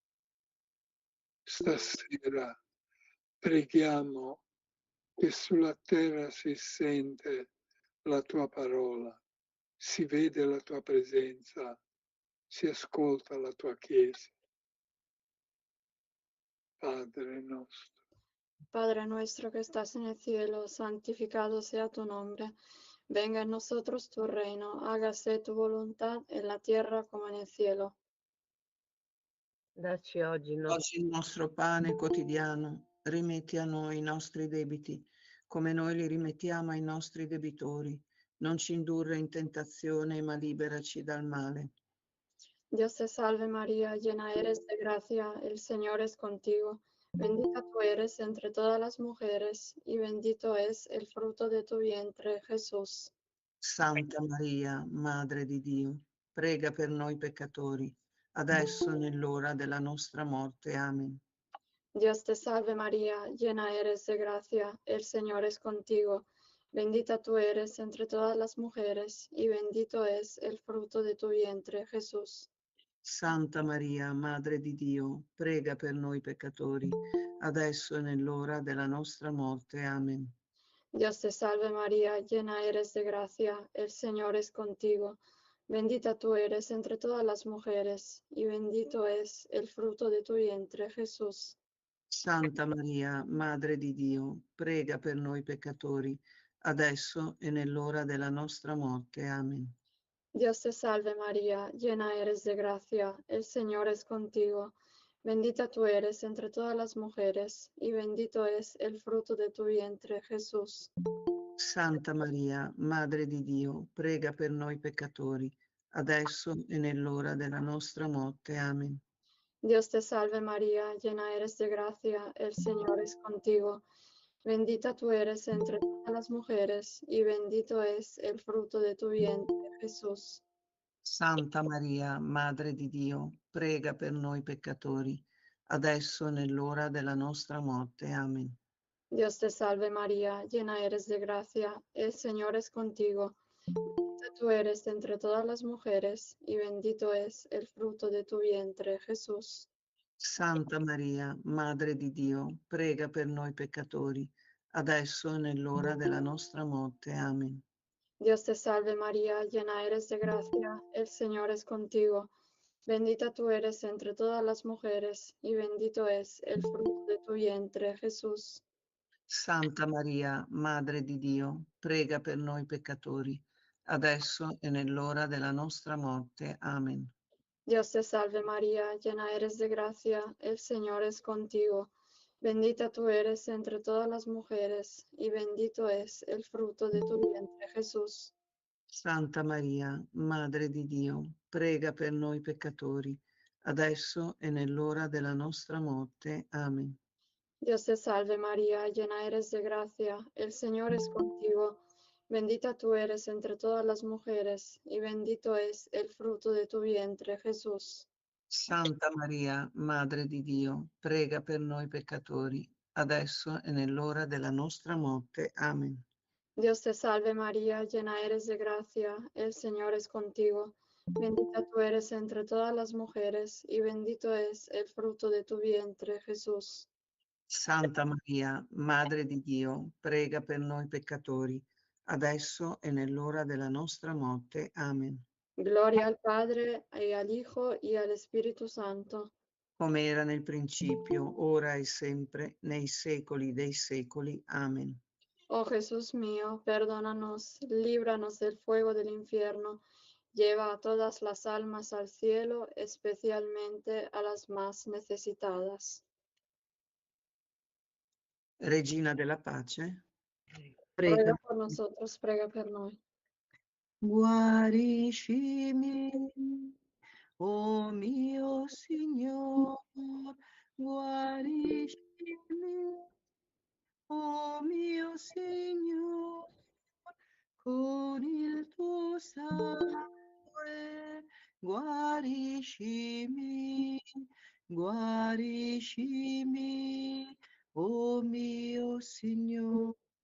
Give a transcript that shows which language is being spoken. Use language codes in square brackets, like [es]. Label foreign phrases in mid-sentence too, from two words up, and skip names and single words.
[it] Stasera preghiamo che sulla terra si sente la tua parola, si vede la tua presenza, si ascolta la tua Chiesa. Padre nostro, [es] Padre nuestro que estás en el cielo, santificado sea tu nombre. Venga a nosotros tu reino, hágase tu voluntad en la tierra como en el cielo. [it] Dacci oggi il nostro pane quotidiano, rimetti a noi i nostri debiti, come noi li rimettiamo ai nostri debitori. Non ci indurre in tentazione, ma liberaci dal male. [es] Dios te salve María, llena eres de gracia, el Señor es contigo. Bendita tú eres entre todas las mujeres, y bendito es el fruto de tu vientre, Jesús. [it] Santa Maria, Madre di Dio, prega per noi peccatori, adesso e nell'ora della nostra morte. Amen. [es] Dios te salve María, llena eres de gracia, el Señor es contigo. Bendita tú eres entre todas las mujeres, y bendito es el fruto de tu vientre, Jesús. [it] Santa Maria, Madre di Dio, prega per noi peccatori, adesso e nell'ora della nostra morte. Amen. [es] Dios te salve María, llena eres de gracia, el Señor es contigo. Bendita tú eres entre todas las mujeres, y bendito es el fruto de tu vientre, Jesús. [it] Santa Maria, Madre di Dio, prega per noi peccatori, adesso e nell'ora della nostra morte. Amen. [es] Dios te salve María, llena eres de gracia, el Señor es contigo. Bendita tú eres entre todas las mujeres, y bendito es el fruto de tu vientre, Jesús. [it] Santa Maria, Madre di Dio, prega per noi peccatori, adesso e nell'ora della nostra morte. Amen. [es] Dios te salve María, llena eres de gracia, el Señor es contigo. Bendita tú eres entre todas las mujeres, y bendito es el fruto de tu vientre, Jesús. [it] Santa Maria, Madre di Dio, prega per noi peccatori, adesso e nell'ora della nostra morte. Amen. [es] Dios te salve María, llena eres de gracia, el Señor es contigo. Bendita tú eres entre todas las mujeres, y bendito es el fruto de tu vientre, Jesús. [it] Santa Maria, Madre di Dio, prega per noi peccatori, adesso e nell'ora della nostra morte. Amen. [es] Dios te salve María, llena eres de gracia, el Señor es contigo. Bendita tú eres entre todas las mujeres, y bendito es el fruto de tu vientre, Jesús. [it] Santa Maria, Madre di Dio, prega per noi peccatori, adesso e nell'ora della nostra morte. Amen. [es] Dios te salve María, llena eres de gracia, el Señor es contigo. Bendita tú eres entre todas las mujeres, y bendito es el fruto de tu vientre, Jesús. [it] Santa Maria, Madre di Dio, prega per noi peccatori, adesso e nell'ora della nostra morte. Amen. [es] Dios te salve María, llena eres de gracia, el Señor es contigo. Bendita tú eres entre todas las mujeres, y bendito es el fruto de tu vientre, Jesús. [it] Santa Maria, Madre di Dio, prega per noi peccatori, adesso e nell'ora della nostra morte. Amen. [es] Dios te salve María, llena eres de gracia, el Señor es contigo. Bendita tú eres entre todas las mujeres, y bendito es el fruto de tu vientre, Jesús. [it] Santa Maria, Madre di Dio, prega per noi peccatori, adesso e nell'ora della nostra morte. Amen. [es] Gloria al Padre, y al Hijo, y al Espíritu Santo. [it] Come era nel principio, ora e sempre, nei secoli dei secoli. Amen. [es] Oh Jesús mío, perdónanos, líbranos del fuego del infierno, lleva a todas las almas al cielo, especialmente a las más necesitadas. [it] Regina della pace, [es] Ruega por nosotros, [it] prega per noi. Guariscimi, oh mio Signor, guariscimi, oh mio Signor, con il tuo sangue, guariscimi, guariscimi, oh mio Signor.